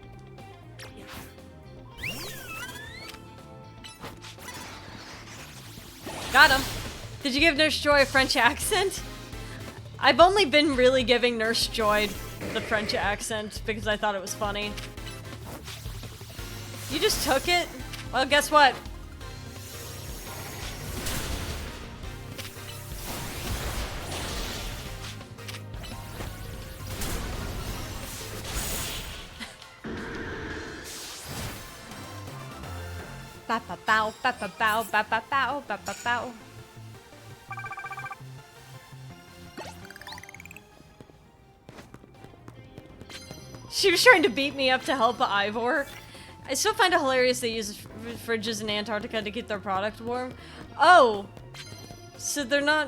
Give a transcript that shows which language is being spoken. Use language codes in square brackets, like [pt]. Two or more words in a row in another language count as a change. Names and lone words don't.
[en] Got him! Did you give Nurse Joy a French accent? I've only been really giving Nurse Joy the French accent because I thought it was funny. You just took it? Well, guess what? Ba ba bow, ba ba bow, ba ba bow, ba ba bow. She was trying to beat me up to help Ivor. I still find it hilarious they use fridges in Antarctica to keep their product warm. Oh! So they're not...